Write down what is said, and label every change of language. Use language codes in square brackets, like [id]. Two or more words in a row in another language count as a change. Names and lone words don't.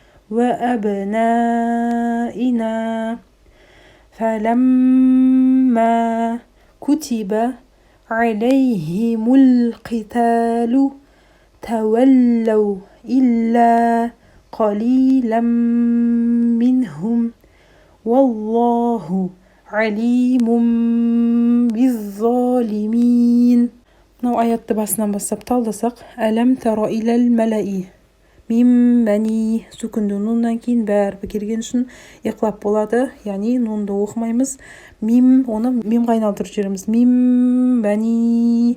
[ar] وأبنائنا فلما كتب عليهم القتال تولوا إلا قليلا منهم والله عليم بالظالمين. [kk] Мынау аятты басынан бастап талдасақ, [ar] ألم تر إلى الملإ من بني [kk] сүкінді нуннан кейін бәрі келген үшін иқлап болады, яғни нунды оқымаймыз. Мим, оны мимға айналдырып жібереміз. [ar] من بني.